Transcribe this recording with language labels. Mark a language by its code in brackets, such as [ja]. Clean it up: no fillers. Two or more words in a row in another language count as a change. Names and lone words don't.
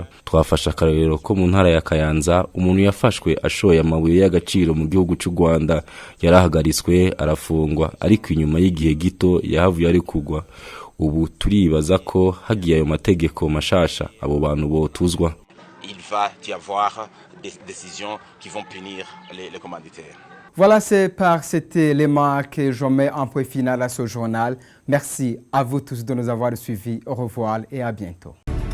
[rn] Twafasha akarorero ko mu ntara ya Kayanza umuntu yafashwe ashoye amabuye y'agaciro mu gihugu cy'u Rwanda yarahagariswe arafungwa, ariko inyuma y'igihe gito yahavuye ari kugwa. Ubu turibaza ko hagiye ayo mategeko mashasha abo bantu botuzwa. [fr] Il va y avoir des décisions qui vont punir les commanditaires. Voilà, c'est par cet élément que je mets un point final à ce journal. Merci à vous tous de nous avoir suivis. Au revoir et à bientôt.